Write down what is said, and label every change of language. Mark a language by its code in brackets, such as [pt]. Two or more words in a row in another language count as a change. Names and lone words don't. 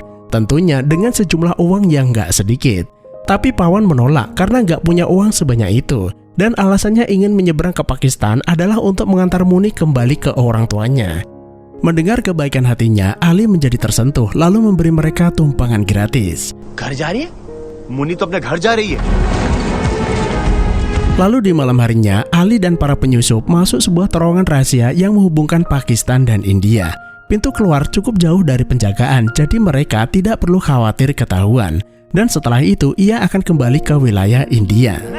[id] Tentunya dengan sejumlah uang yang nggak sedikit. Tapi Pawan menolak karena nggak punya uang sebanyak itu. Dan alasannya ingin menyeberang ke Pakistan adalah untuk mengantar Muni kembali ke orang tuanya. Mendengar kebaikan hatinya, Ali menjadi tersentuh lalu memberi mereka tumpangan gratis. [hi] घर जा रही है? मुन्नी तो अपने घर जा रही है। [id] Lalu di malam harinya, Ali dan para penyusup masuk sebuah terowongan rahasia yang menghubungkan Pakistan dan India. Pintu keluar cukup jauh dari penjagaan, jadi mereka tidak perlu khawatir ketahuan. Dan setelah itu, ia akan kembali ke wilayah India.